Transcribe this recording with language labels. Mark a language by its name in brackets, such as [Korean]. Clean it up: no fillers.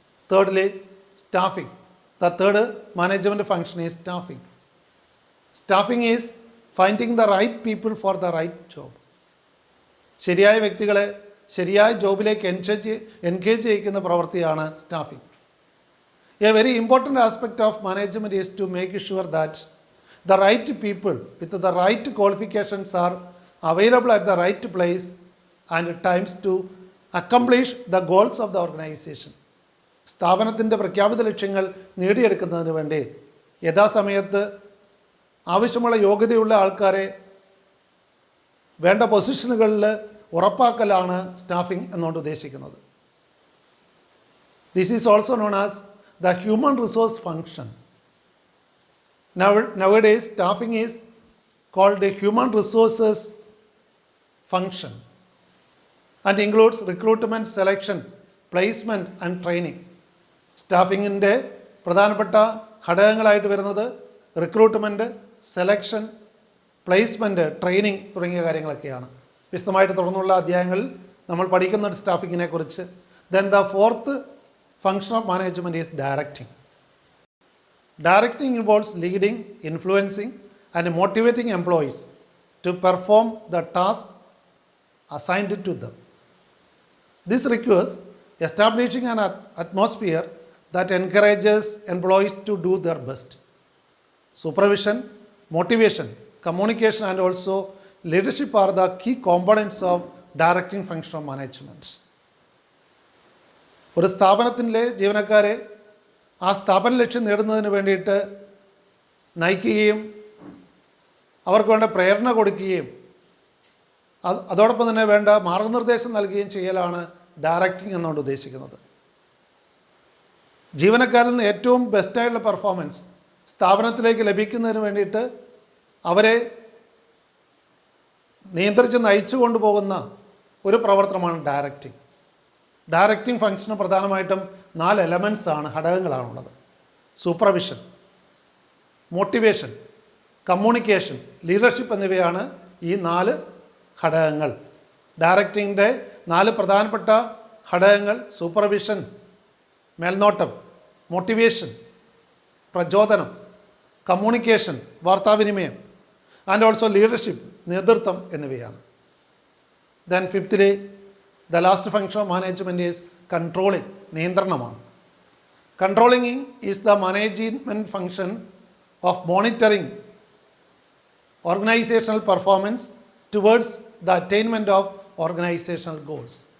[English] Thirdly staffing. The third management function is staffing. Staffing is finding the right people for the right job. [Malayalam] ശരിയായ വ്യക്തികളെ ശരിയായ ജോബിലേക്ക് engage ചെയ്യിക്കുന്ന പ്രവൃത്തിയാണ് staffing. [English] A very important aspect of management is to make sure that the right people with the right qualifications are available at the right place and times to accomplish the goals of the organization. [Malayalam] സ്ഥാപനത്തിൻ്റെ പ്രഖ്യാപിത ലക്ഷ്യങ്ങൾ നേടിയെടുക്കുന്നതിന് വേണ്ടി യഥാസമയത്ത് ആവശ്യമുള്ള യോഗ്യതയുള്ള ആൾക്കാരെ വേണ്ട പൊസിഷനുകളിൽ ഉറപ്പാക്കലാണ് staffing എന്നുകൊണ്ട് ഉദ്ദേശിക്കുന്നത്. [English] This is also known as the human resource function. Nowadays, staffing is called a human resources function and includes recruitment, selection, placement and training. [Malayalam] സ്റ്റാഫിങ്ങിൻ്റെ പ്രധാനപ്പെട്ട ഘടകങ്ങളായിട്ട് വരുന്നത് റിക്രൂട്ട്മെൻറ്റ്, സെലക്ഷൻ, പ്ലേസ്മെൻറ്റ്, ട്രെയിനിങ് തുടങ്ങിയ കാര്യങ്ങളൊക്കെയാണ്. വിശദമായിട്ട് തുടർന്നുള്ള അധ്യായങ്ങളിൽ നമ്മൾ പഠിക്കുന്നുണ്ട് സ്റ്റാഫിങ്ങിനെ കുറിച്ച്. [English] Then the fourth function of management is directing. Directing involves leading, influencing and motivating employees to perform the task assigned to them. This requires establishing an atmosphere that encourages employees to do their best. Supervision, motivation, communication and also leadership are the key components of directing function of management. [Malayalam] ഒരു സ്ഥാപനത്തിലെ ജീവനക്കാരെ ആ സ്ഥാപന ലക്ഷ്യം നേടുന്നതിന് വേണ്ടിയിട്ട് നയിക്കുകയും അവർക്ക് വേണ്ട പ്രേരണ കൊടുക്കുകയും അതോടൊപ്പം തന്നെ വേണ്ട മാർഗനിർദ്ദേശം നൽകുകയും ചെയ്യലാണ് ഡയറക്റ്റിംഗ് എന്നുകൊണ്ട് ഉദ്ദേശിക്കുന്നത്. ജീവനക്കാരിൽ നിന്ന് ഏറ്റവും ബെസ്റ്റായിട്ടുള്ള പെർഫോമൻസ് സ്ഥാപനത്തിലേക്ക് ലഭിക്കുന്നതിന് വേണ്ടിയിട്ട് അവരെ നിയന്ത്രിച്ച് നയിച്ചു കൊണ്ടുപോകുന്ന ഒരു പ്രവർത്തനമാണ് ഡയറക്റ്റിംഗ്. ഡയറക്റ്റിംഗ് ഫംഗ്ഷന് പ്രധാനമായിട്ടും 4 എലമെൻറ്റ്സ് ആണ്, ഘടകങ്ങളാണുള്ളത്. സൂപ്പർവിഷൻ, മോട്ടിവേഷൻ, കമ്മ്യൂണിക്കേഷൻ, ലീഡർഷിപ്പ് എന്നിവയാണ് ഈ 4 ഘടകങ്ങൾ. ഡയറക്റ്റിങ്ങിൻ്റെ 4 പ്രധാനപ്പെട്ട ഘടകങ്ങൾ സൂപ്പർവിഷൻ, മേൽനോട്ടം, മോട്ടിവേഷൻ, പ്രചോദനം, കമ്മ്യൂണിക്കേഷൻ, വാർത്താവിനിമയം ആൻഡ് ഓൾസോ ലീഡർഷിപ്പ്, നേതൃത്വം എന്നിവയാണ്. [English] then fifthly the last function of management is controlling, [Malayalam] നിയന്ത്രണമാണ്. [English] Controlling is the management function of monitoring organizational performance towards the attainment of organizational goals.